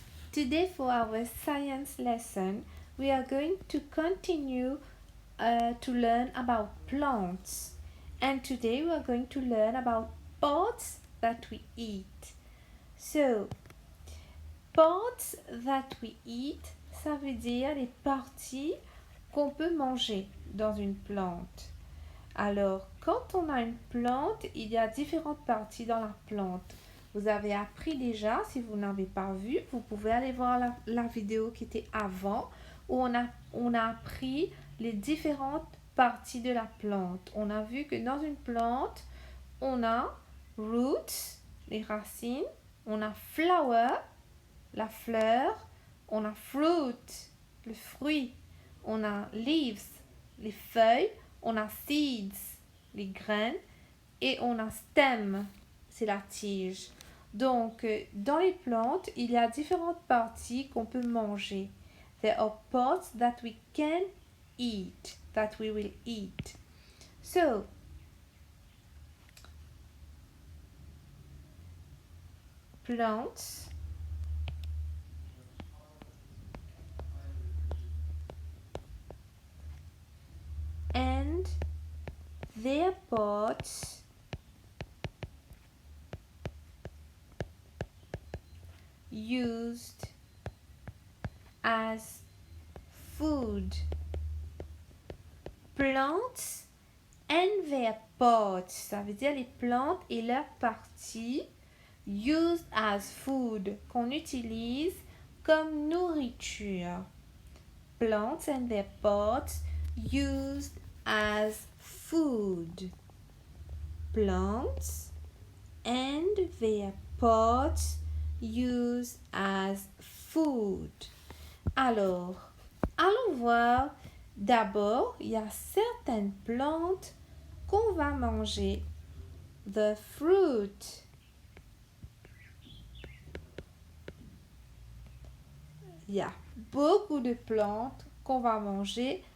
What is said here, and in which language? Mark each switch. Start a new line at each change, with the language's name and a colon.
English: Today for our science lesson, we are going to continue to learn about plants. And today we are going to learn about parts that we eat. So, parts that we eat,
French: ça veut dire les parties qu'on peut manger dans une plante. Alors, quand on a une plante, il y a différentes parties dans la plante. Vous avez appris déjà, si vous n'avez pas vu, vous pouvez aller voir la vidéo qui était avant, où on a appris les différentes parties de la plante. On a vu que dans une plante, on a roots, les racines, on a flower, la fleur, on a fruit, le fruit, on a leaves, les feuilles, on a seeds, les graines, et on a stem, c'est la tige. Donc, dans les plantes, il y a différentes parties qu'on peut manger.
English: There are parts that we can eat, that we will eat. So, plants and their parts used as food. Plants and their parts,
French: ça veut dire les plantes et leurs parties
English: used as food,
French: qu'on utilise comme nourriture.
English: Plants and their parts used as food. Plants and their parts used as food.
French: Alors, allons voir. D'abord, il y a certaines plantes qu'on va manger.
English: The fruit.
French: Il y a beaucoup de plantes qu'on va manger.